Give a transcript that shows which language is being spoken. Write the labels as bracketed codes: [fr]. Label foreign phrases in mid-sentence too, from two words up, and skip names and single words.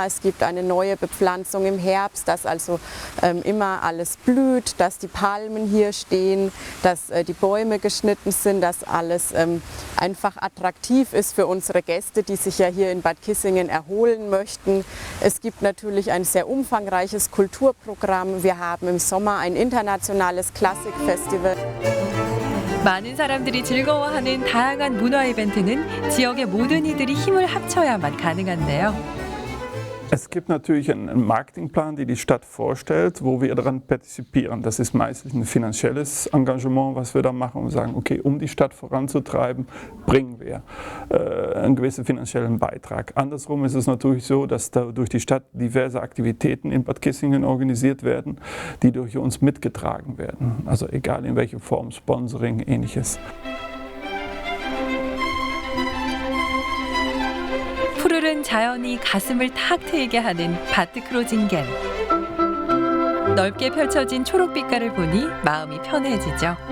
[de] Es gibt eine neue Bepflanzung im Herbst, dass also immer alles blüht, dass die Palmen hier stehen, dass die Bäume geschnitten sind, dass alles einfach attraktiv ist für unsere Gäste, die sich ja hier in Bad Kissingen erholen möchten. Es gibt natürlich ein sehr umfangreiches Kulturprogramm. Wir haben im Sommer ein internationales Klassikfestival. [ko] 많은 사람들이 즐거워하는 다양한 문화 이벤트는 지역의 모든 이들이 힘을 합쳐야만 가능한데요. [de] Es gibt natürlich einen Marketingplan, den die Stadt vorstellt, wo wir daran partizipieren. Das ist meistens ein finanzielles Engagement, was wir da machen und sagen, okay, um die Stadt voranzutreiben, bringen wir einen gewissen finanziellen Beitrag. Andersrum ist es natürlich so, dass da durch die Stadt diverse Aktivitäten in Bad Kissingen organisiert werden, die durch uns mitgetragen werden. Also egal in welcher Form, Sponsoring, ähnliches. [ko] 푸르른 자연이 가슴을 탁 트이게 하는 바트크로징겐. 넓게 펼쳐진 초록빛깔을 보니 마음이 편해지죠.